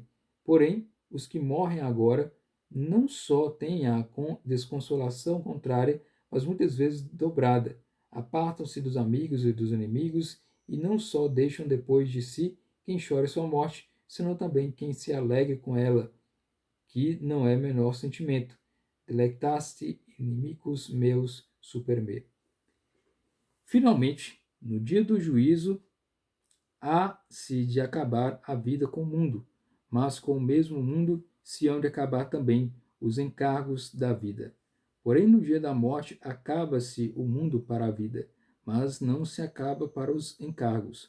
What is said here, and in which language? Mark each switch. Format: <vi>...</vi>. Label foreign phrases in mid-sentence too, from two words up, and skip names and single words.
<pt>Porém, os que morrem agora não só têm a desconsolação contrária, mas muitas vezes dobrada. Apartam-se dos amigos e dos inimigos, e não só deixam depois de si quem chore sua morte, senão também quem se alegre com ela, que não é menor sentimento.</pt> <la>Delectaste inimicus meus super me.</la> <pt>Finalmente, no dia do juízo, há-se de acabar a vida com o mundo, mas com o mesmo mundo se hão de acabar também os encargos da vida. Porém, no dia da morte acaba-se o mundo para a vida, mas não se acaba para os encargos.</pt>